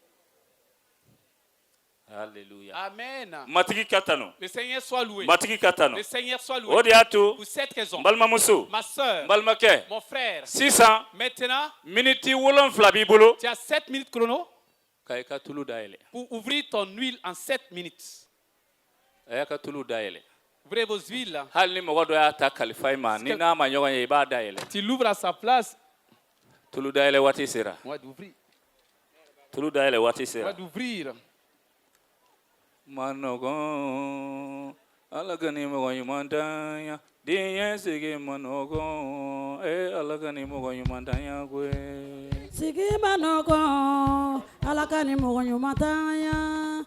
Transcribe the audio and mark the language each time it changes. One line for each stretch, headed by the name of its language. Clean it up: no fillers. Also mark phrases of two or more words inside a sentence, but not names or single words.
Bambara: haleluya Amen. matigi ka tanu
French: Le Seigneur soit loué.
Bambara: matigi ka tanu
French: Le Seigneur soit o loué.
Bambara: de y'a to
French: Pour cette raison,
Bambara: n balimamuso
French: ma soeur,
Bambara: n balimakɛ
French: mon frère,
Bambara: sisan
French: maintenant,
Bambara: miniti 7 b'i bolo
French: tu as 7 minutes chrono
Bambara: ka i ka tulu dayɛlɛ
French: pour ouvrir ton huile en 7 minutes.
Bambara: a y'a ka tulu dayɛlɛ
French: Ouvrez vos huiles.
Bambara: hali ni mɔgɔ dɔ y'a ta kalifa i ma ni n'a ma ɲɔgɔn ye i b'a dayɛlɛ
French: Tu l'ouvres à sa place.
Bambara: tulu dayɛlɛ waati sera
French: On va d'ouvrir.
Bambara: tulu dayɛlɛ waati
French: On va
Bambara: sera
French: d'ouvrir.
Bambara: ma nɔgɔn ala ka ni mɔgɔ ɲuman tanya den ye sigi ma nɔgɔn ala ka ni mɔgɔ ɲuman tanya koyi Sigi ma nɔgɔn, Ala ka ni mɔgɔ ɲuman tanya.